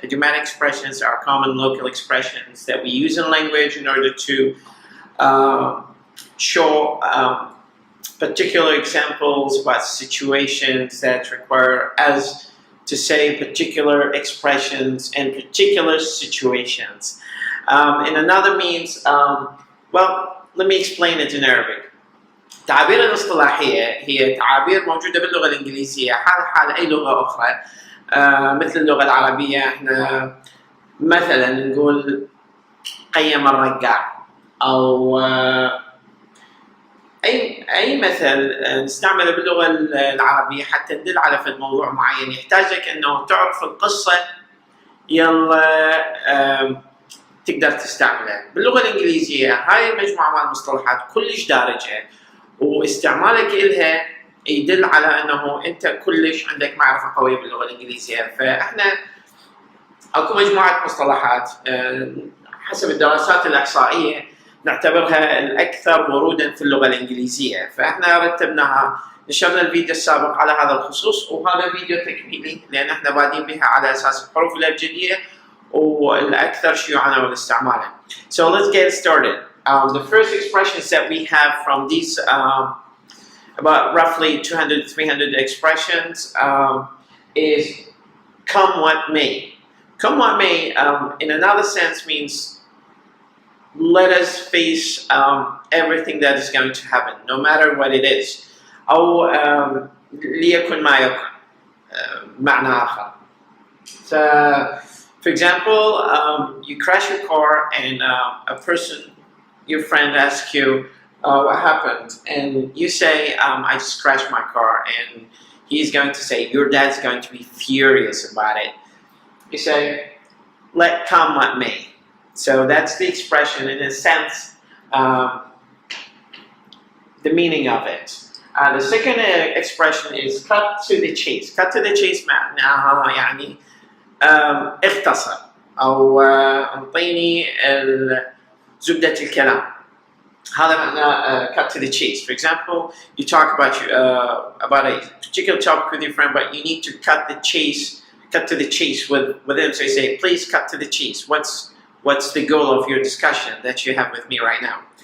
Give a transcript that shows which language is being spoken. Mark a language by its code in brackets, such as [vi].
[en] Idiomatic expressions are common local expressions that we use in language in order to show particular examples about situations that require us to say particular expressions in particular situations. And another means, well, let me explain it in Arabic. [ar] التعابير الاصطلاحية هي تعابير موجودة باللغة الانجليزية حال أي لغة أخرى. مثل اللغة العربية احنا مثلا نقول قيم الرقاع، أو أي مثل نستعمله باللغة العربية حتى ندل على فد موضوع معين يحتاجك إنه تعرف القصة يلا تقدر تستعمله. باللغة الإنجليزية هاي المجموعة من المصطلحات كلش دارجة، واستعمالك إلها يدل على أنه أنت كلش عندك معرفة قوية باللغة الإنجليزية. فإحنا أكو مجموعة مصطلحات حسب الدراسات الإحصائية نعتبرها الأكثر ورودا في اللغة الإنجليزية، فإحنا رتبناها، نشرنا الفيديو السابق على هذا الخصوص، وهذا فيديو تكميلي لأن إحنا بادين بها على أساس الحروف الأبجدية والأكثر شيوعاً والاستعمالا. [en] So let's get started. The first expressions that we have from these about roughly 200-300 expressions is come what may. Come what may in another sense means let us face everything that is going to happen, no matter what it is. [ar] أو ليكن ما يكن معنى آخر. [en] So, for example, you crash your car and a person, your friend, asks you what happened, and you say, I just crashed my car, and he's going to say, your dad's going to be furious about it. You say, let come what may. So that's the expression, in a sense, the meaning of it. The second expression is cut to the chase. Cut to the chase [ar] معناها يعني اختصر أو أعطيني زبدة الكلام. هذا معناه [en] cut to the chase. For example, you talk about a particular topic with your friend, but you need to cut to the chase with him. So you say, please cut to the chase. What's the goal of your discussion that you have with me right now?